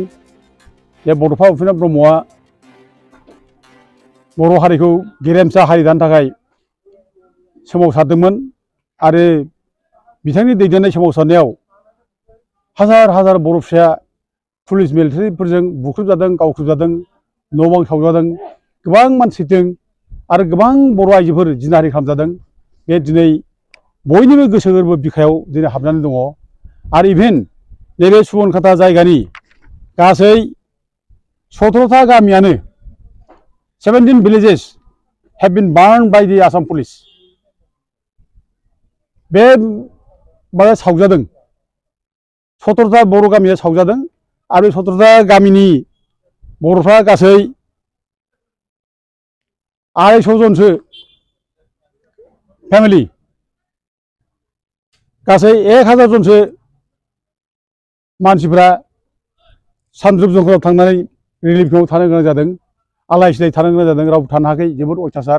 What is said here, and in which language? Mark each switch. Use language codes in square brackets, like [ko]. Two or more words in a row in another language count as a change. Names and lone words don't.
[brx] बे बड'फा उपेन्द्र ब्रह्मआ बर' हारिखौ गेरेमसा हारि दानो थाखाय सोमावसारदोंमोन आरो बिथांनि दैदेननाय सोमावसारनायाव हाजार हाजार बर' फिसाया पुलिस मिलिटारिफोरजों बुख्रुबजादों, गावख्रुबजादों, न' बां सावजादों, गोबां मानसि थैदों आरो गोबां बर' आइजोफोर जिनाहारि खालामजादों। बे दिनै बयनिबो गोसो गोरबो बिखायाव दिनै हाबनानै दङ। आरो इभेन नैबे सुबनखाता जायगानि गासै 17टा गामियानो [en] 17 villages have been burned by the Assam police। [brx] बे माबा सावजादों, 17टा बर' गामिया सावजादों आरो 17टा गामिनि बर'फ्रा गासै 250 जनसो फेमिलि, गासै 1000 जनसो मानसिफ्रा सानद्रुप जंखाराव थांनानै रिलिफ केम्पआव थानो गोनां जादों, आलाय सिलाय थानो गोनां जादों, रावबो थानो हायाखै, जोबोद अयथासार।